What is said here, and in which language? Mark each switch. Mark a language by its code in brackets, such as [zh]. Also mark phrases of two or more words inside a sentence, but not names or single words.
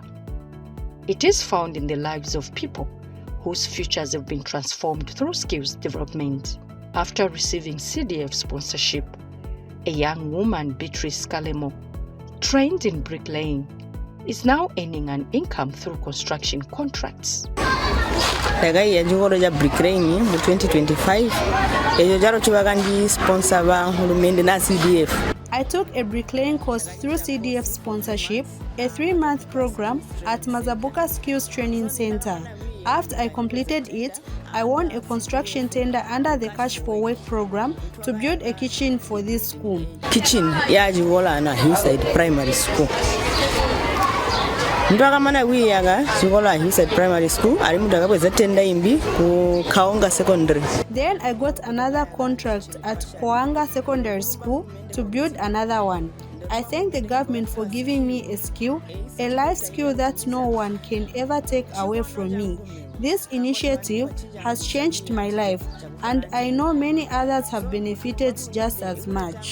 [en] It is found in the lives of people whose futures have been transformed through skills development. After receiving CDF sponsorship, a young woman, Beatrice Kalemo, trained in bricklaying, is now earning an income through construction contracts. [toi] Daga njingoro ya bricklaying mu 2025 ejo jaro chibagandi sponsor ba hulumende na CDF. [en] I took a bricklaying course through CDF sponsorship, a 3-month program at Mazabuka Skills Training Center. After I completed it, I won a construction tender under the Cash for Work program to build a kitchen for this school. [toi] Kitchen ya jiwola na Hillside Primary School. Ndakamana wiyaga jiwola Hillside Primary School ari mudaga bweza tender imbi ku Kaonga Secondary. [en] Then I got another contract at Koanga Secondary School to build another one. I thank the government for giving me a skill, a life skill that no one can ever take away from me. This initiative has changed my life, and I know many others have benefited just as much.